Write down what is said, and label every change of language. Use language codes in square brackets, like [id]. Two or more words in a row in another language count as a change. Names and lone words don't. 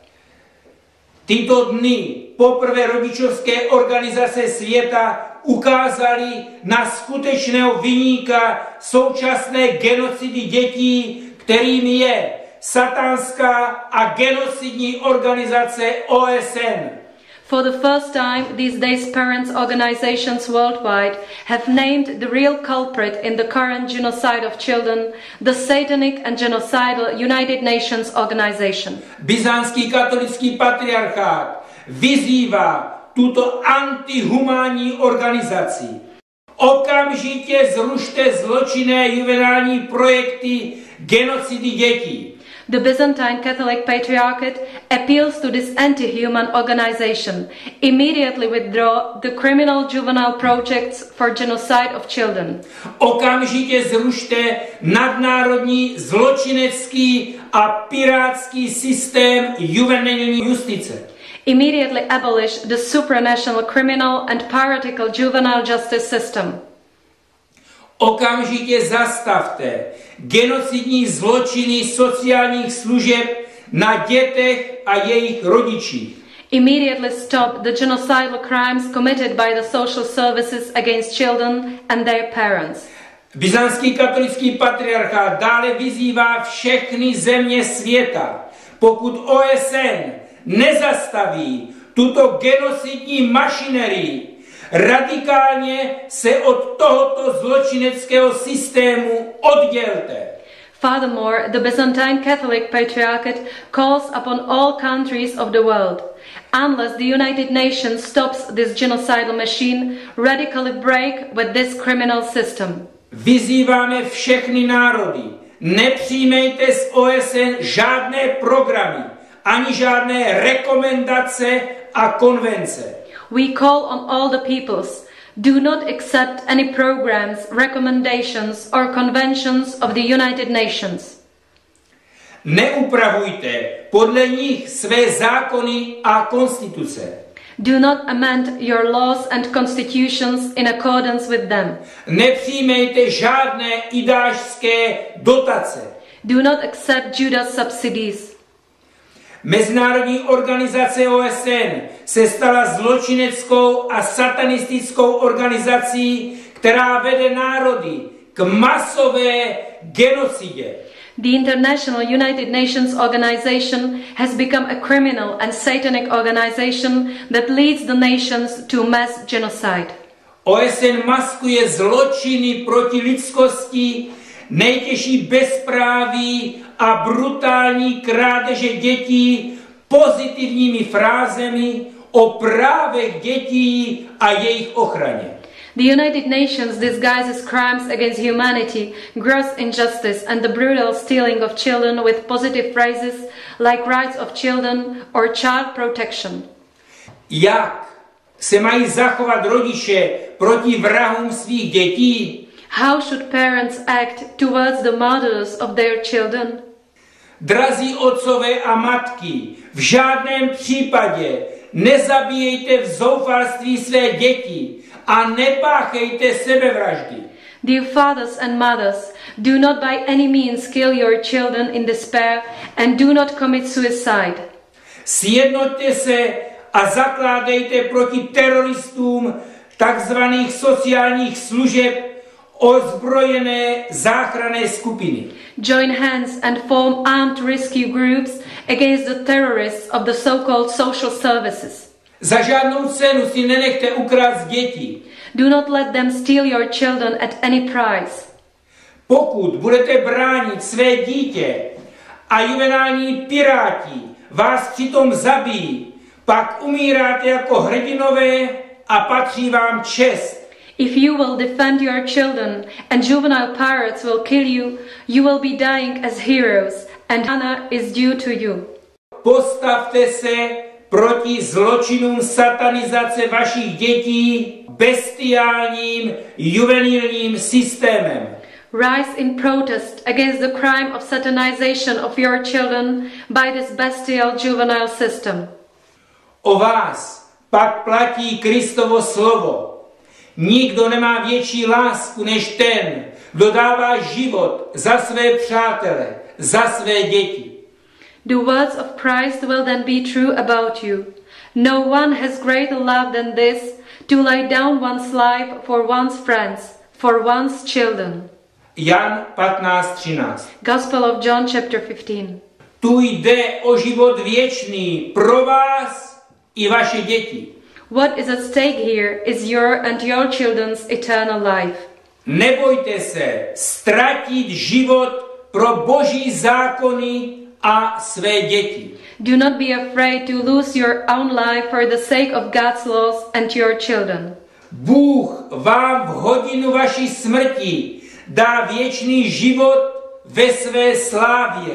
[cs] Tyto dny poprvé rodičovské organizace světa ukázali na skutečného viníka současné genocidy dětí, kterým je satanská a genocidní organizace OSN. [en] For the first time, these days parents' organizations worldwide have named the real culprit in the current genocide of children, the satanic and genocidal United Nations organization. [cs] Byzantský katolický patriarchát vyzývá tuto antihumánní organizaci. Okamžitě zrušte zločinné juvenální projekty genocidy dětí. [en] The Byzantine Catholic Patriarchate appeals to this anti-human organization. Immediately withdraw the criminal juvenile projects for genocide of children. [cs] Okamžitě zrušte nadnárodní zločinecký a pirátský systém juvenilní justice. [en] Immediately abolish the supranational criminal and piratical juvenile justice system. [cs] Okamžitě zastavte genocidní zločiny sociálních služeb na dětech a jejich rodičích. [en] Immediately stop the genocidal crimes committed by the social services against children and their parents. [cs] Byzantský katolický patriarchát dále vyzývá všechny země světa, pokud OSN nezastaví tuto genocidní mašinerii, Radikálně se od tohoto zločineckého systému oddělte. [en] Furthermore, the Byzantine Catholic Patriarchate calls upon all countries of the world, unless the United Nations stops this genocidal machine, radically break with this criminal system. [cs] Vyzýváme všechny národy, nepřijmejte z OSN žádné programy, ani žádné rekomendace a konvence. [en] We call on all the peoples, do not accept any programs, recommendations or conventions of the United Nations. [cs] Neupravujte podle nich své zákony a konstituce. [en] Do not amend your laws and constitutions in accordance with them. [cs] Nepřijmejte žádné idášské dotace. [en] Do not accept Judas subsidies. [cs] Mezinárodní organizace OSN se stala zločineckou a satanistickou organizací, která vede národy k masové genocidě. [en] The International United Nations Organization has become a criminal and satanic organization that leads the nations to mass genocide. [cs] OSN maskuje zločiny proti lidskosti, nejtěžší bezpráví a brutální krádeže dětí pozitivními frázemi o právech dětí a jejich ochraně. [en] The United Nations disguises crimes against humanity, gross injustice and the brutal stealing of children with positive phrases like rights of children or child protection. [cs] Jak se mají zachovat rodiče proti vrahům svých dětí? [en] How should parents act towards the murderers of their children? [cs] Drazí otcové a matky, v žádném případě nezabíjejte v zoufalství své děti a nepáchejte sebevraždy. [en] Dear fathers and mothers, do not by any means kill your children in despair and do not commit suicide. [cs] Sjednoťte se a zakládejte proti teroristům takzvaných sociálních služeb ozbrojené záchranné skupiny. [en] Join hands and form armed rescue groups against the terrorists of the so-called social services. [cs] Za žádnou cenu si nenechte ukrást děti. [en] Do not let them steal your children at any price. [cs] Pokud budete bránit své dítě a juvenální piráti vás přitom zabijí, pak umíráte jako hrdinové a patří vám čest. [en] If you will defend your children and juvenile pirates will kill you, you will be dying as heroes and honor is due to you. [cs] Postavte se proti zločinům satanizace vašich dětí bestiálním juvenilním systémem. [en] Rise in protest against the crime of satanization of your children by this bestial juvenile system. [cs] O vás pak platí Kristovo slovo. Nikdo nemá větší lásku než ten, kdo dává život za své přátele, za své děti. [en] The words of Christ will then be true about you. No one has greater love than this, to lay down one's life for one's friends, for one's children. [cs] Jan 15:13. [en] Gospel of John chapter 15. [cs] Tu jde o život věčný pro vás i vaše děti. [en] What is at stake here is your and your children's eternal life. [cs] Nebojte se ztratit život pro Boží zákony a své děti. [en] Do not be afraid to lose your own life for the sake of God's laws and your children. [cs] Bůh vám v hodinu vaší smrti dá věčný život ve své slávě.